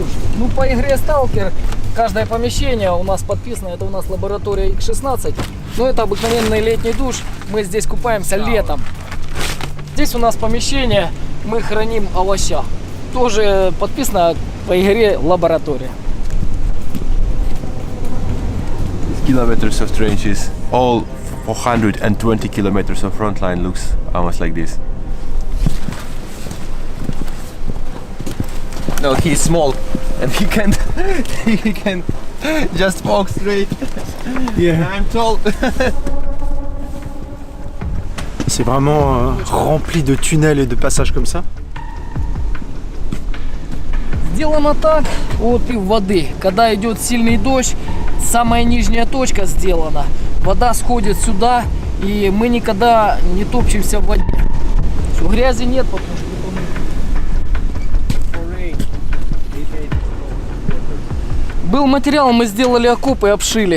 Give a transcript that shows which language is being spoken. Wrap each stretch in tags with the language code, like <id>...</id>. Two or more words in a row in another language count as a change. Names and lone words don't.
<ru>Ну, по игре Stalker каждое помещение у нас подписано, это у нас лаборатория X16. Но это обыкновенный летний душ, мы здесь купаемся летом. Здесь у нас помещение, мы храним овоща. Тоже подписано по игре лаборатория.</ru> <en>Kilometers of trenches, all 420 kilometers of front line looks almost like this. No, he's small and he can just walk straight. Yeah. I'm tall.</en> <fr>C'est vraiment rempli de tunnels et de passages comme ça.</fr> <ru>Сделано так, вот и воды. Когда идет сильный дождь, самая нижняя точка сделана. Вода сходит сюда, и мы никогда не топчемся в воде. Что, грязи нет, потому что был материал, мы сделали окопы и обшили.</ru>